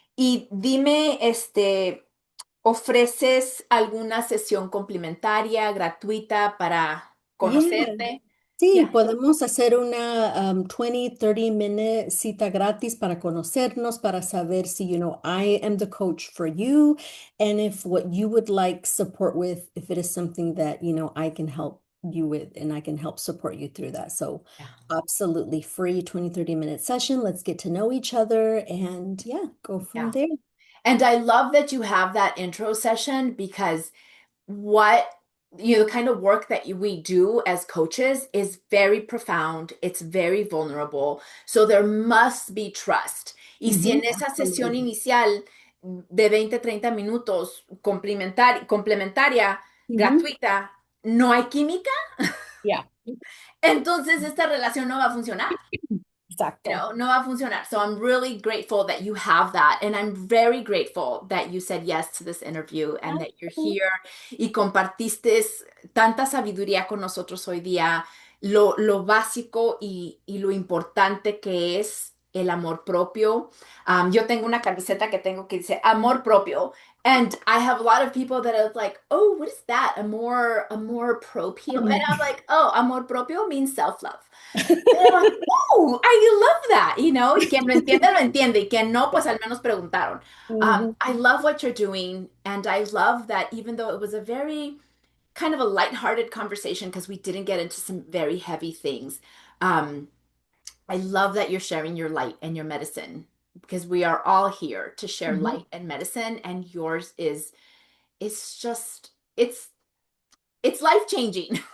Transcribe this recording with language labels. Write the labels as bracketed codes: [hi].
[es] Y dime, ¿ofreces alguna sesión complementaria, gratuita para [en] Yeah. [es] conocerte? Sí, [en] Yeah. [es] podemos hacer una 20, 30-minute cita gratis para conocernos, para saber si, [en] I am the coach for you, and if what you would like support with, if it is something that, I can help you with and I can help support you through that. So Yeah. absolutely free 20, 30-minute session. Let's get to know each other and yeah, go from Yeah. there. And I love that you have that intro session because what the kind of work that we do as coaches is very profound, it's very vulnerable. So there must be trust. [es] Y si en esa sesión [en] Absolutely. [es] inicial de 20 30 minutos complementaria, Hmm. gratuita, no hay química, [en] Yeah, [es] entonces esta relación no va a funcionar. exacto. No va a funcionar. [en] So I'm really grateful that you have that. And I'm very grateful that you said yes to this interview and that you're here [es] y compartiste tanta sabiduría con nosotros hoy día, lo básico y lo importante que es el amor propio. Yo tengo una camiseta que tengo que dice amor propio. [en] And I have a lot of people that are like, oh, what is that? Amor propio. And I'm like, oh, amor propio means self-love. And I'm like, oh, I love that, [es] y quien lo entiende, y quien no, pues al menos preguntaron. Mhm. [en] I love what you're doing, and I love that even though it was a very kind of a lighthearted conversation because we didn't get into some very heavy things, um, I love that you're sharing your light and your medicine because we are all here to share Mhm. light and medicine, and yours is it's just it's life changing.